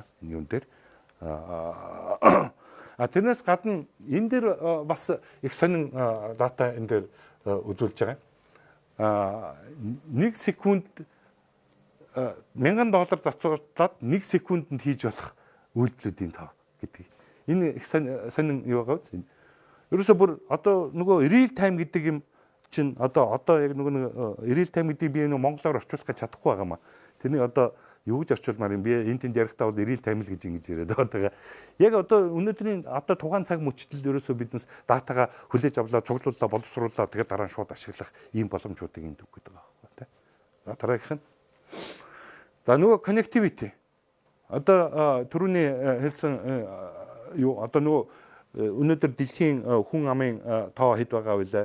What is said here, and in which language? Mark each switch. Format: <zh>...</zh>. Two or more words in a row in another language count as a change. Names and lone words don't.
<mn>Энэ юм дээр тэрнээс гадна энэ дээр бас их сонин дата энэ дээр үзүүлж байгаа. 1 секунд $1000 зарцуулаад 1 секундэд хийж болох үйлдэлүүдийн тоо гэдэг. Энэ их сонин юу байгаа вэ? Ерөөсө бүр одоо нөгөө</mn> <en>real time</en> <mn>гэдэг юм чинь одоо яг нөгөө</mn> <en>real time</en> <mn>гэдэг би нөгөө монголоор орчуулах гэж чадахгүй байгаа маа. Тэрний одоо юу гэж орчуулмаар юм би энэ тэнд ярихдаа бол</mn> <en>real time</en> <mn>л гэж ингэж яриад байгаа. Яг одоо өнөөдрийн одоо тухайн цаг мөчтөл ерөөсөө биднес датагаа хүлээж авлаа, цуглууллаа, боловсрууллаа тэгээд дараа нь шууд ашиглах ийм боломжуудыг энд өгөх гэдэг байгаа байхгүй тий. За дараагийнх нь. За нөгөө connectivity. Одоо түрүүний хэлсэн юу одоо нөгөө өнөөдөр дэлхийн хүн амын тоо хэд байгаа вэ?</mn>